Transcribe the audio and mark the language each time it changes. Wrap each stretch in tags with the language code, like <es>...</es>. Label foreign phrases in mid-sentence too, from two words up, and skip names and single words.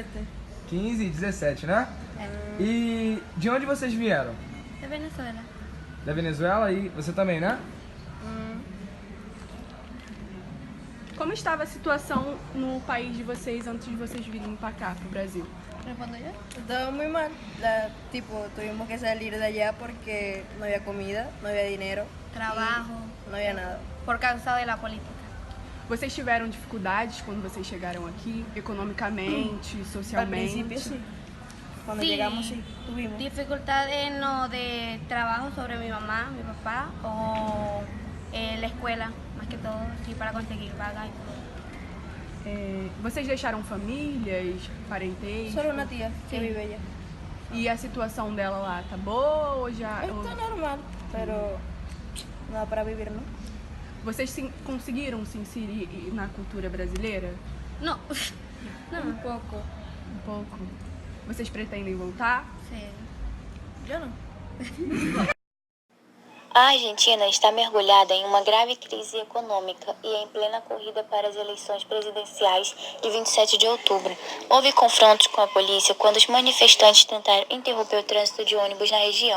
<pt>15 e 17, né? E de onde vocês vieram?</pt> <es>De Venezuela.</es> <pt>Da Venezuela, e você também, né? Como estava a situação no país de vocês antes de vocês virem para cá, para o Brasil?</pt> <es>¿Respondo yo? Estaba muy mal. Tuvimos que salir de allá porque no había comida, no había dinero, Trabajo. no había nada. Por causa de la política.</es> <pt>Vocês tiveram dificuldades quando vocês chegaron aqui, economicamente,</pt> <es>Al</es> <pt>socialmente?</pt> <es>principio sí. Cuando Sí. llegamos sí, tuvimos. Dificultad en lo de trabajo sobre mi mamá, mi papá, o la escuela, más que todo, sí, para conseguir paga y todo.</es> <pt>Vocês deixaram famílias, parentescos?</pt> <es>Solo una tía que Sí. vive allá.</es> <pt>E a situação dela lá tá boa ou já...</pt> <es>Está normal, pero nada para vivir, ¿no?</es> <pt>Vocês conseguiram se inserir na cultura brasileira?</pt> <es>No. No. Un poco.</es> <pt>Um pouco. Vocês pretendem voltar?</pt> <es>Sí. Yo no.</es> <pt>A Argentina está mergulhada em uma grave crise econômica e em plena corrida para as eleições presidenciais de 27 de outubro. Houve confrontos com a polícia quando os manifestantes tentaram interromper o trânsito de ônibus na região.</pt>